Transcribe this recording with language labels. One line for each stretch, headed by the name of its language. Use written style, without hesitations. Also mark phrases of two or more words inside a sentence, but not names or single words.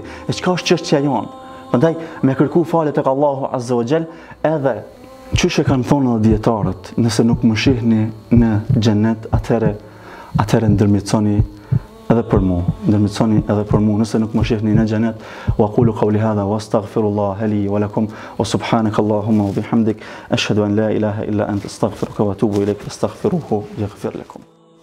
Albanian: E çka është çështja jon? Prandaj me kërku falje tek Allahu
Arabic: عز وجل,
Albanian: edhe çuçi kanë thonë edhe dietarët, nëse nuk më shihni në xhenet, atëherë ndërmjetësoni edhe për mu, nëse nuk më shihni në xhenet.
Arabic: وقولوا قولي هذا واستغفر الله لي ولكم وسبحانك اللهم وبحمدك أشهد أن لا إله إلا أنت أستغفرك وأتوب إليك استغفروه يغفر لكم.